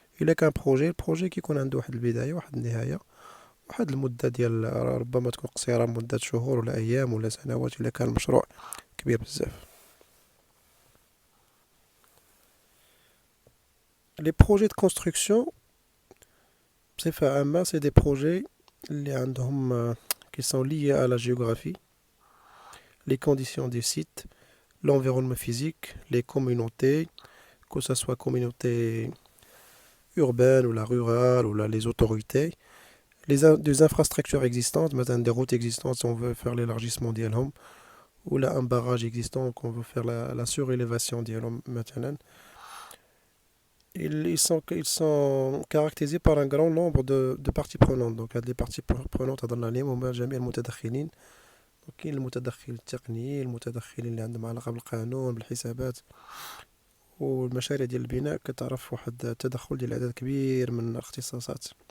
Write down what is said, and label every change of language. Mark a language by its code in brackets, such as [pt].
[ar] إلا كان بروجي البروجي كيكون عنده واحد البداية واحد النهاية واحد المدة ديال ربما تكون قصيرة مدة شهور ولا أيام ولا سنوات إلا كان المشروع كبير بزاف. [fr] لي بروجي دو كونستركسيون [ar] بصفة عامة [fr] سي دي بروجي [ar] اللي عندهم [fr] qui sont liés à la géographie, les conditions du site, l'environnement physique, les communautés, que ce soit communauté urbaine ou la rurale ou là, les autorités, des infrastructures existantes, [ar] مثلا [fr] des routes existantes si on veut faire l'élargissement [ar] ديالهم [fr] ou là un barrage existant qu'on veut faire la surélévation ديالهم مثلا. Ils sont caractérisés par un grand nombre de parties prenantes. Donc les parties prenantes [ar] هضرنا عليهم هما جميع المتدخلين. كاين المتدخل التقني المتدخلين اللي عندهم علاقة بالقانون بالحسابات. والمشاريع ديال البناء كتعرف واحد التدخل ديال عدد كبير من الاختصاصات.